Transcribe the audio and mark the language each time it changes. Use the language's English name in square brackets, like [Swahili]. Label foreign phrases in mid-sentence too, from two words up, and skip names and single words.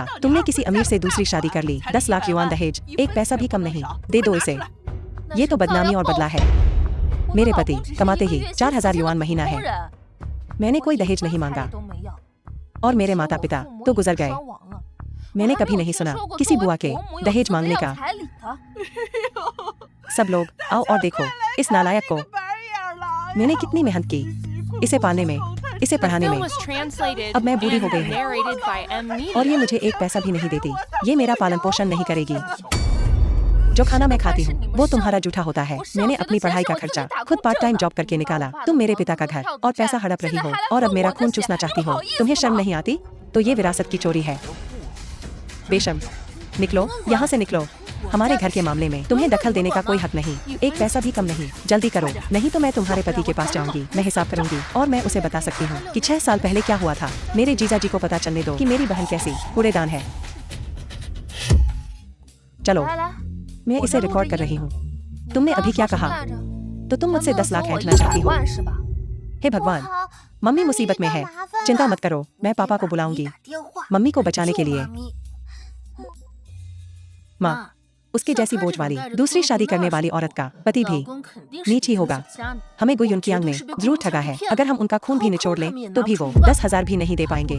[Hindi] तुमने किसी अमीर से दूसरी शादी कर ली। 10 लाख युआन दहेज, एक पैसा भी कम नहीं। दे दो इसे। ये तो बदनामी और बदला है। [Chinese] 我的 [Hindi] मेरे [Chinese] 老 [Hindi] पति [Chinese] 公只是 [Hindi] कमाते [Chinese] 一个 [Hindi] ही [Chinese] 月薪 4,000 3000 [Hindi] युआन महीना [Chinese] 普 [Hindi] है। [Chinese] 通人 [Hindi] मैंने कोई [Chinese] 我 [Hindi] दहेज [Chinese] 一分 [Hindi] नहीं [Chinese] 彩 [Hindi] मांगा [Chinese] 礼都没要 [Hindi] और मेरे [Chinese] 可是 [Hindi] माता [Chinese] 我 [Hindi] पिता [Chinese] 父母 [Hindi] तो [Chinese] 已 [Hindi] गुजर [Chinese] 经 [Hindi] गए। [Chinese] 双亡了， [Hindi] मैंने [Chinese] 我还 [Hindi] कभी [Chinese] 没有 [Hindi] नहीं [Chinese] 听 [Hindi] सुना [Chinese] 说过 [Hindi] किसी [Chinese] 作为 [Hindi] बुआ के [Chinese] 伯母有 [Hindi] दहेज [Chinese] 这么 [Hindi] मांगने [Chinese] 要 [Hindi] का। [Chinese] 彩礼的。 [Hindi] सब लोग आओ और देखो इस नालायक को। मैंने कितनी मेहनत की इसे पालने में, इसे [English] The [Hindi] पढ़ाने [English] film [Hindi] में, [English] was translated [Hindi] अब मैं बूढ़ी हो [English] and [Hindi] गई हूँ। [English] narrated by M. [Hindi] और ये [English] Media. [Hindi] मुझे एक पैसा भी नहीं देती। ये मेरा पालन पोषण नहीं करेगी। जो खाना मैं खाती हूँ वो तुम्हारा जूठा होता है। मैंने अपनी पढ़ाई का खर्चा खुद [English] part time job [Hindi] करके निकाला। तुम मेरे पिता का घर और पैसा हड़प रही हो और अब मेरा खून चूसना चाहती हो। तुम्हें शर्म नहीं आती? तो ये विरासत की चोरी है। बेशर्म, निकलो यहाँ से निकलो। हमारे घर के मामले में तुम्हें दखल देने का कोई हक नहीं। एक पैसा भी कम नहीं। जल्दी करो, नहीं तो मैं तुम्हारे पति के पास जाऊंगी। मैं हिसाब करूंगी और मैं उसे बता सकती हूँ कि 6 साल पहले क्या हुआ था। मेरे जीजा जी को पता चलने दो कि मेरी बहन कैसी कूड़ेदान है। चलो [Chinese] 来来， [Hindi] मैं [Chinese] 我 [Hindi] इसे [Chinese] 在录 [Hindi] रिकॉर्ड [Chinese] 着 [Hindi] कर [Chinese] 音 [Hindi] रही [Chinese] 呢 [Hindi] हूँ। तुमने [Chinese] 刚 [Hindi] अभी [Chinese] 刚 [Hindi] क्या [Chinese] 说什么 [Hindi] कहा? [Chinese] 来着？ [Hindi] तो तुम [Chinese] 咱 [Hindi] मुझसे [Chinese] 们 [Hindi] 10 लाख [Chinese] 送我 [Hindi] ऐंठना चाहती [Chinese] 100 [Hindi] हो? [Chinese] 万是吧？ [Hindi] हे भगवान, मम्मी मुसीबत में है। चिंता मत करो, मैं पापा को बुलाऊंगी। मम्मी को बचाने के लिए। माँ, उसके जैसी बोझ वाली दूसरी शादी करने वाली औरत का पति भी नीच ही होगा। हमें गुई उनकी आंख ने जरूर ठगा है। अगर हम उनका खून भी निचोड़ लें तो भी वो 10,000 भी नहीं दे पाएंगे।